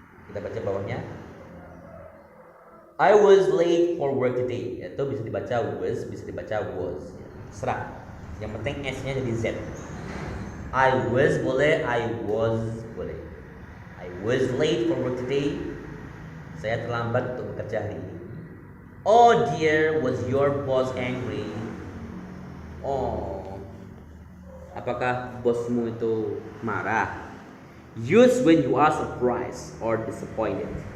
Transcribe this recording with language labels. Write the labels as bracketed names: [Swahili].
[Indonesian] Kita baca bawahnya. [English] I was late for work today. [Indonesian] Itu bisa dibaca was, bisa dibaca was. Serah. Yang penting S-nya jadi Z. I was boleh, I was boleh. [English] I was late for work today. [Indonesian] Saya terlambat untuk bekerja hari ini. [English] Oh dear, was your boss angry? Oh, [Indonesian] apakah bosmu itu marah? [English] Use when you are surprised or disappointed.